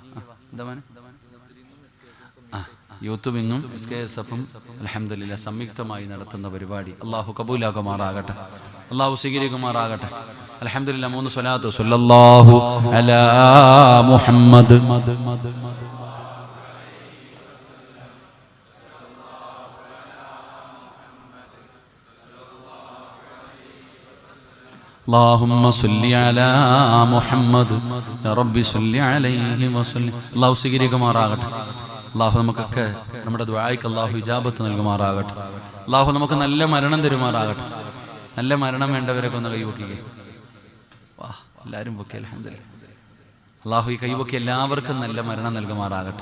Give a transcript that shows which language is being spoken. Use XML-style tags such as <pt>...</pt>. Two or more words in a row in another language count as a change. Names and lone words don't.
<ml>എന്താ മോനെ?</ml> <en>Youth Wing</en> <ml>SKSF-ഉം അൽഹംദുലില്ലാഹ് സംയുക്തമായി നടത്തുന്ന പരിപാടി അള്ളാഹു കബൂലാക്കുമാറാകട്ടെ. അള്ളാഹു സ്വീകരിക്കുമാറാകട്ടെ. അൽഹംദുലില്ലാഹ്. 3 സ്വലാത്ത്.</ml> <ar>صلى الله على محمد. اللهم صل على محمد يا ربي صل عليه وسلم.</ar> <ml>അള്ളാഹു സ്വീകരിക്കുമാറാകട്ടെ. അള്ളാഹു നമുക്കൊക്കെ നമ്മുടെ ദുആയ്ക്ക് അള്ളാഹു ഇജാബത്ത് നൽകുമാറാകട്ടെ. അള്ളാഹു നമുക്ക് നല്ല മരണം തരുമാറാകട്ടെ. നല്ല മരണം വേണ്ടവരൊക്കെ ഒന്ന് കൈവക്കിക്കേ. വാ, എല്ലാവരും പൊക്കി. അൽഹംദുലില്ലാഹ്. അള്ളാഹു ഈ കൈവക്കി എല്ലാവർക്കും നല്ല മരണം നൽകുമാറാകട്ടെ.</ml>